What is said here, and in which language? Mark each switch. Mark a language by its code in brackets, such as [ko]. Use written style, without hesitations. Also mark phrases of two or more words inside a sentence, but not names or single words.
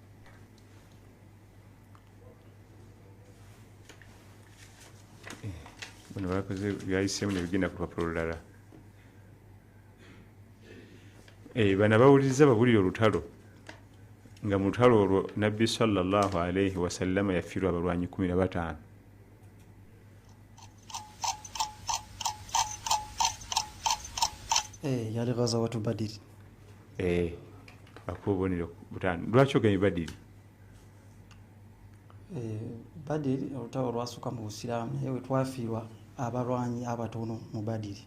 [lg] bano bakoze byayisemu nebigenda ku lupapula olulala bano bawuliriza babulira olutalo nga mu lutalo olwo nabbi [ar] صلى الله عليه وسلم [lg] yafiirwa abalwanyi 15 yali [ar] غزوة بدر. [lg] akubonero butano lwaki ogamye Badiri Badiri olutalo lwasooka mu Busiraamu naye wetwafiirwa abalwanyi abatono mu Badiri